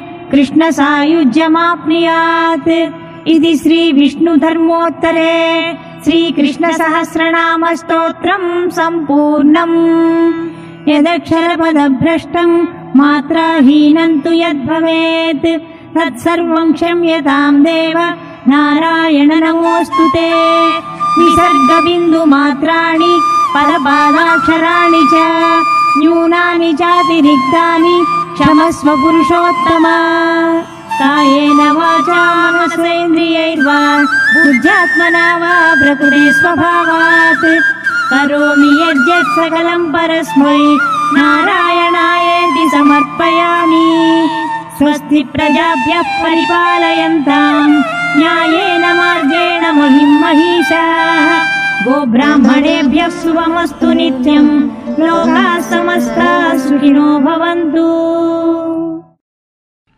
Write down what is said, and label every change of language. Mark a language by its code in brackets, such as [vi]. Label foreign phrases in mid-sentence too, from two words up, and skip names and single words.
[sa] कृष्णसायुज्यमाप्नुयात् इति श्रीविष्णुधर्मोत्तरे श्रीकृष्णसहस्रनामस्तोत्रं सम्पूर्णम् यदक्षरपदभ्रष्टं मात्राहीनं तु यद्भवेत् तत्सर्वं क्षम्यतां देव नारायण नमोऽस्तु ते विसर्गबिन्दुमात्राणि పదపాదాక్షరాణి చ న్యూనాని చాతిరిక్తాని క్షమస్వ పురుషోత్తమా. కాయేన వాచా మనసేంద్రియైర్వా బుద్ధ్యాత్మనా వా ప్రకృతి స్వభావాత్ కరోమి యద్యత్ సకలం పరస్మై నారాయణాయేతి సమర్పయామి. స్వస్తి ప్రజాభ్యః పరిపాలయంతాం న్యాయేన మార్గేణ మహిం మహిషాః. గోబ్రాహ్మణేభ్యः శుభమస్తు నిత్యం. లోకాः సమస్తాः సుఖినో భవంతు.